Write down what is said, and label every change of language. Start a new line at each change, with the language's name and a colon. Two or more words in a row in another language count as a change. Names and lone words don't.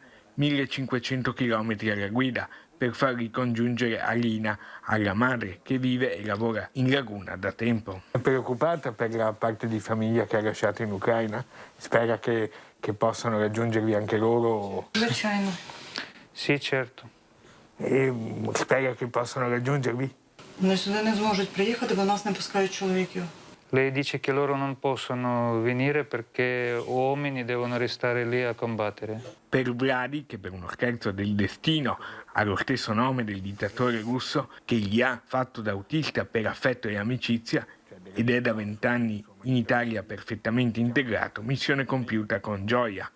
Italian: 1500 km alla guida per far ricongiungere Alina alla madre che vive e lavora in laguna da tempo. È preoccupata per la parte di famiglia che ha lasciato in Ucraina? Spera che possano raggiungervi anche loro? Sì, certo. E spera che possano raggiungervi?
Ukrainian: Вони сюди не зможуть приїхати, бо нас не пускають чоловіків.
Italian: Lei dice che loro non possono venire perché uomini devono restare lì a combattere. Per Vladi, che per uno scherzo del destino ha lo stesso nome del dittatore russo, che gli ha fatto da autista per affetto e amicizia, ed è da 20 anni in Italia perfettamente integrato, missione compiuta con gioia.